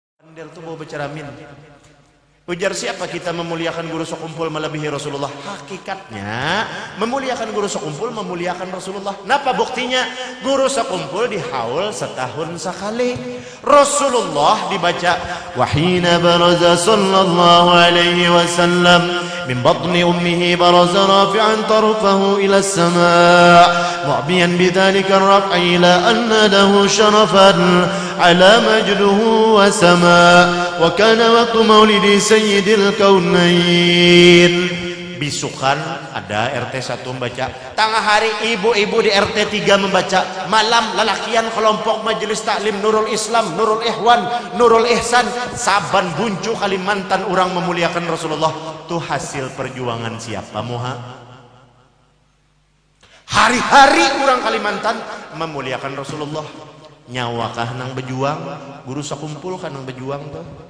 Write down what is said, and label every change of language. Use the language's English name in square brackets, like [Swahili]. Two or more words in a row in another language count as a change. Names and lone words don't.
[Banjar] Ondel tuh bawa beceramin. Ujar siapa kita memuliakan guru sekumpul melebihi Rasulullah? [Indonesian] Hakikatnya memuliakan guru sekumpul memuliakan Rasulullah. [Banjar] Napa buktinya? [Indonesian] Guru sekumpul dihaul setahun sekali. [Arabic] Rasulullah dibaca وحين برز صلى الله عليه وسلم من بطن أمه برز رافعا طرفه إلى السماء مومئا بذلك الرفع إلى أن له شرفا علا مجده وسما وكان وقت مولد سيد الكونين. [Banjar] Bisukan ada RT 1 membaca, tengah hari ibu-ibu di RT 3 membaca, malam lalakian kelompok majelis taklim Nurul Islam, Nurul Ikhwan, Nurul Ihsan, saban buncu Kalimantan orang memuliakan Rasulullah. Itu hasil perjuangan siapa moha? Hari-hari orang Kalimantan memuliakan Rasulullah. Nyawakah nang berjuang, guru sekumpul kan nang berjuang tuh.